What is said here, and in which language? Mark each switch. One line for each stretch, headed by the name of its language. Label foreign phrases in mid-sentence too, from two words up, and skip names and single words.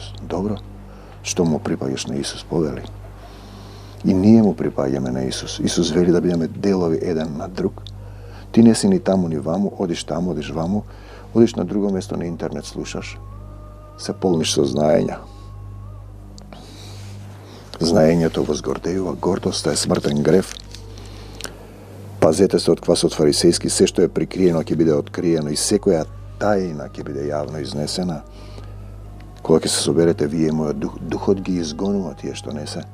Serbian: Dobro? Što mu pripaješ na Isus? Poveli. I nije mu pripajame na Isus. Isus veli da budeme delovi jedan na drug. Ti nesi ni tamo ni vamo, odiš tamo, odiš vamo, odiš na drugo mjesto na internet, slušaš. Se polniš saznajenja.
Macedonian: Знаењето возгордејува, гордоста е смртен грев. Пазете се од квас од фарисејски, се што е прикриено ќе биде откриено и секоја тајна ќе биде јавно изнесена. Кога ќе се соберете вие мојот дух, духот ги изгонува тие што не се.